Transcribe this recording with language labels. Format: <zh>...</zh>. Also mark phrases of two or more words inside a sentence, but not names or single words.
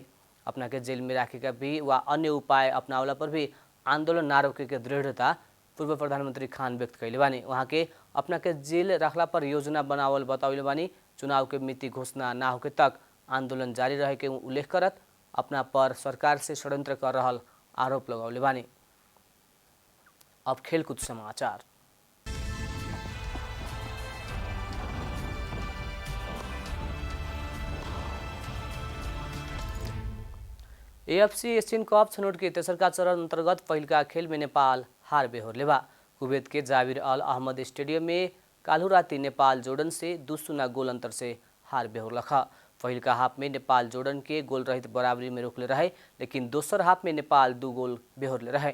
<bho>अपना के जेल में राखे का भी व अन्य उपाय अपनावला पर भी आंदोलन ना रोके के दृढ़ता पूर्व प्रधानमंत्री खान व्यक्त कैले बानी। वहाँ के अपना के जेल रखला पर योजना बनावल बतावले बानी। चुनाव के मिति घोषणा ना होके तक आंदोलन जारी रहे के उल्लेख करत अपना पर सरकार से षड्यंत्र कर रहल आरोप लगौले बानी। अब खेलकूद समाचार। एएफसी एशियन कप छनौट के तेसरका चरण अंतर्गत पहिलका खेल में नेपाल हार बेहोरले बा। कुवैत के जाबिर अल अहमद स्टेडियम में काल्हु राति नेपाल जोर्डन से 2-0 गोल अंतर से हार बेहोरलख। पहिलका हाफ में नेपाल जोर्डन के गोल रहित बराबरी में रोकले रहे, लेकिन दोसर हाफ में नेपाल 2 गोल बेहोरले रहे।</bho>